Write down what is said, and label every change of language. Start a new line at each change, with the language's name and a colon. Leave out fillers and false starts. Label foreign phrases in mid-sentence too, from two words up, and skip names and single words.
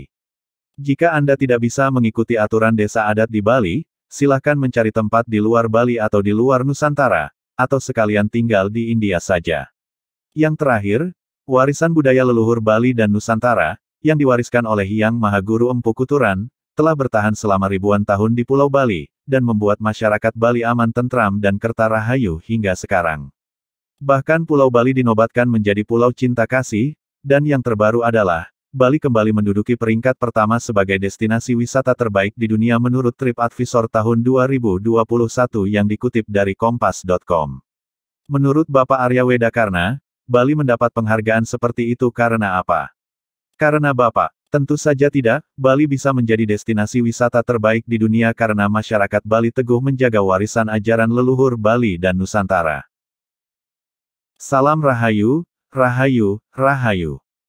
Indonesian: Jika Anda tidak bisa mengikuti aturan desa adat di Bali, silahkan mencari tempat di luar Bali atau di luar Nusantara, atau sekalian tinggal di India saja. Yang terakhir, warisan budaya leluhur Bali dan Nusantara, yang diwariskan oleh Hyang Mahaguru Empu Kuturan, telah bertahan selama ribuan tahun di Pulau Bali, dan membuat masyarakat Bali aman tentram dan kerta rahayu hingga sekarang. Bahkan Pulau Bali dinobatkan menjadi Pulau Cinta Kasih, dan yang terbaru adalah, Bali kembali menduduki peringkat pertama sebagai destinasi wisata terbaik di dunia menurut TripAdvisor tahun 2021 yang dikutip dari Kompas.com. Menurut Bapak Arya Wedakarna, Bali mendapat penghargaan seperti itu karena apa? Karena Bapak, tentu saja tidak, Bali bisa menjadi destinasi wisata terbaik di dunia karena masyarakat Bali teguh menjaga warisan ajaran leluhur Bali dan Nusantara. Salam Rahayu, Rahayu, Rahayu.